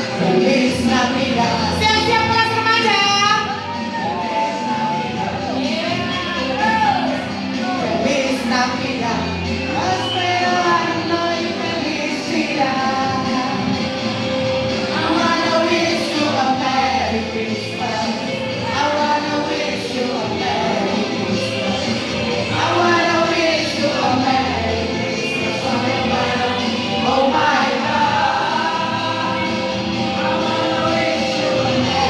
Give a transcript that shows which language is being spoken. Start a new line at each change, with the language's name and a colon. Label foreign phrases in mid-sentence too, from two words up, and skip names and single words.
Spanish: Feliz Navidad.
Indonesian: Siap-siap kelas remaja.
Spanish: Feliz Navidad. Prospero anno y felicidad.
English: I wanna wish you a Merry Christmas. I wanna wish you a Merry Christmas. I wanna wish you a Merry Christmas. Oh my God. I wanna wish you a